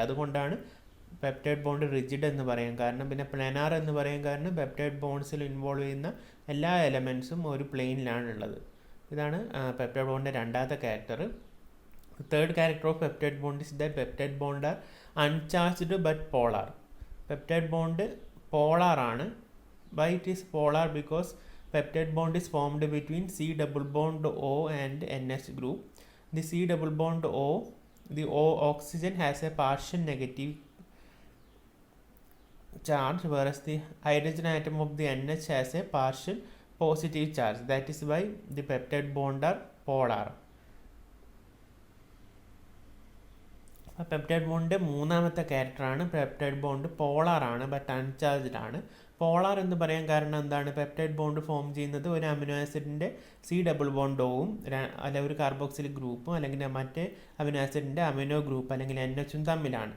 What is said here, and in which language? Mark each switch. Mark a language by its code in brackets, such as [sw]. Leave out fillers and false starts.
[ml] അതുകൊണ്ടാണ് peptide bond rigid എന്ന് പറയാൻ കാരണം. പിന്നെ പ്ലെനാർ എന്ന് പറയാൻ കാരണം പെപ്റ്റൈഡ് ബോണ്ട്സിൽ ഇൻവോൾവ് ചെയ്യുന്ന എല്ലാ എലമെൻസും ഒരു പ്ലെയിനിലാണ് ഉള്ളത്. ഇതാണ് പെപ്റ്റൈഡ് ബോണ്ടിൻ്റെ രണ്ടാമത്തെ character. [en] Third character of peptide bond is that peptide bond are uncharged but polar. [ml] Peptide bond polar ആണ്. [en] Why it is polar? Because peptide bond is formed between C double bond O and NH group. The C double bond O, the O oxygen has a partial negative charge, whereas the hydrogen atom of the NH has a partial positive charge. That is why the peptide bond are polar. [ml] Peptide ബോണ്ടിൻ്റെ മൂന്നാമത്തെ ക്യാരക്ടറാണ് peptide bond polar ആണ്, but uncharged ആണ്. Polar എന്ന് പറയാൻ കാരണം എന്താണ്? Peptide bond form ചെയ്യുന്നത് ഒരു അമിനോ ആസിഡിൻ്റെ C ഡബിൾ ബോണ്ടോവും അല്ലെങ്കിൽ ഒരു കാർബോക്സിലിക് ഗ്രൂപ്പും അല്ലെങ്കിൽ മറ്റേ അമിനോ ആസിഡിൻ്റെ അമിനോ ഗ്രൂപ്പ് അല്ലെങ്കിൽ NHും തമ്മിലാണ്.